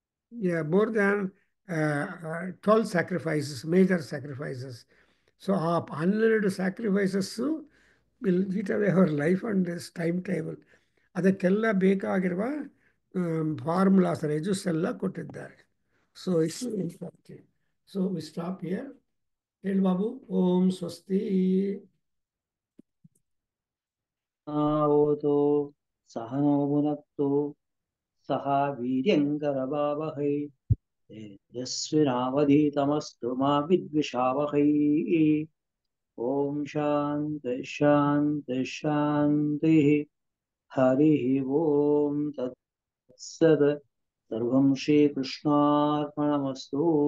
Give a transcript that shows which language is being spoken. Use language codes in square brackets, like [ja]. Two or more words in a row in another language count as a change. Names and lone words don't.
[en] Yeah, more than 12 sacrifices, major sacrifices. So, ಆ 12 sacrifices will eat away our life and this timetable. [kn] ಅದಕ್ಕೆಲ್ಲ ಬೇಕಾಗಿರುವ ಫಾರ್ಮುಲಾಸ್ ರೆಜುಸ್ ಎಲ್ಲ ಕೊಟ್ಟಿದ್ದಾರೆ. [en] so it's important. so we stop here. [kn] ಹೇಳಿ ಬಾಬು. [sa] ಓಂ ಸ್ವಸ್ತಿ. आवतो सहनो भुनक्तु सह वीर्यङ्करवावहै तेजस्विनावधीतमस्तु मा विद्विषावहै ॐ शान्ति शान्ति शान्तिः हरिः ॐ तत्सत् सर्वं श्रीकृष्णार्पणमस्तु